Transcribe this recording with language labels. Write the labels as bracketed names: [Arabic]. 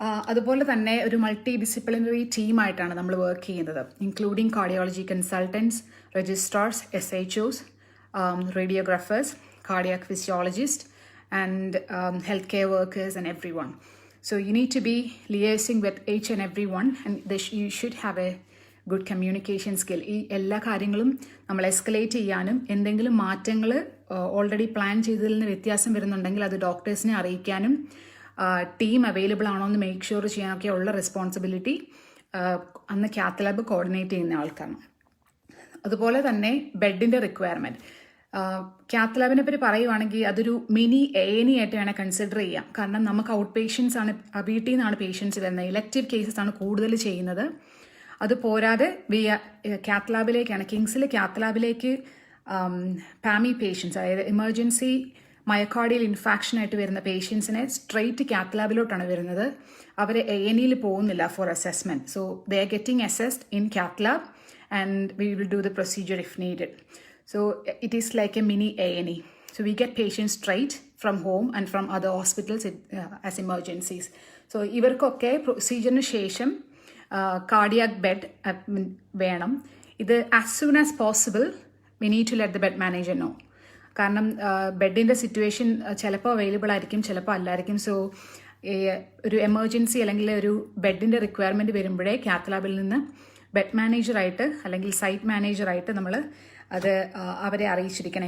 [Malayalam] അതുപോലെ തന്നെ ഒരു മൾട്ടി ഡിസിപ്ലിനറി ടീമായിട്ടാണ് നമ്മൾ വർക്ക് ചെയ്യുന്നത്, [English] Including cardiology consultants, registrars, SHOs, radiographers, cardiac physiologist, and health care workers and everyone. So you need to be liaising with each and everyone, and you should have a good communication skill. [Malayalam] ഈ എല്ലാ കാര്യങ്ങളും നമ്മൾ escalate ചെയ്യാനും എന്തെങ്കിലും മാറ്റങ്ങൾ already plan ചെയ്തതിൽ നിന്ന് വ്യത്യാസം വരുന്നുണ്ടെങ്കിൽ അത് ഡോക്ടേഴ്സിനെ അറിയിക്കാനും ടീം അവൈലബിൾ ആണോ എന്ന് മേക്ക് ഷുവർ ചെയ്യാനൊക്കെ ഉള്ള റെസ്പോൺസിബിലിറ്റി അന്ന് കാത്ത് ലാബ് കോർഡിനേറ്റ് ചെയ്യുന്ന ആൾക്കാണ്. അതുപോലെ തന്നെ ബെഡിൻ്റെ റിക്വയർമെൻറ്റ് കാത്ത് ലാബിനെ പറ്റി പറയുവാണെങ്കിൽ അതൊരു മിനി A&E ആയിട്ട് വേണേൽ കൺസിഡർ ചെയ്യാം. കാരണം നമുക്ക് ഔട്ട് പേഷ്യൻസ് ആണ്, വീട്ടിൽ നിന്നാണ് പേഷ്യൻസ് വരുന്നത്, ഇലക്റ്റീവ് കേസസ് ആണ് കൂടുതൽ ചെയ്യുന്നത്. അത് പോരാതെ കാത്ത് ലാബിലേക്കാണ്, കിങ്സിൽ കാത്ത് ലാബിലേക്ക് പാമി പേഷ്യൻസ്, അതായത് എമർജൻസി മയോകാർഡിയൽ ഇൻഫാക്ഷനായിട്ട് വരുന്ന പേഷ്യൻസിനെ സ്ട്രെയിറ്റ് കാത്ത് ലാബിലോട്ടാണ് വരുന്നത്. അവർ A&Eയിൽ പോകുന്നില്ല [English] For assessment. So they are getting assessed in cath lab and we will do the procedure if needed. So it is like a mini A&E. So we get patients straight from home and from other hospitals as emergencies. [Malayalam] So ഇവർക്കൊക്കെ പ്രൊസീജിയറിന് ശേഷം cardiac bed വേണം. [English] ഇത് as soon as possible we need to let the bed manager know. [Malayalam] കാരണം ബെഡിൻ്റെ situation ചിലപ്പോൾ available ആയിരിക്കും, ചിലപ്പോൾ അല്ലായിരിക്കും. So ഒരു emergency അല്ലെങ്കിൽ ഒരു ബെഡിൻ്റെ റിക്വയർമെൻറ്റ് വരുമ്പോഴേ കാത്ത് ലാബിൽ നിന്ന് ബെഡ് മാനേജറായിട്ട് അല്ലെങ്കിൽ സൈറ്റ് മാനേജറായിട്ട് നമ്മൾ അത് അവരെ അറിയിച്ചിരിക്കണം.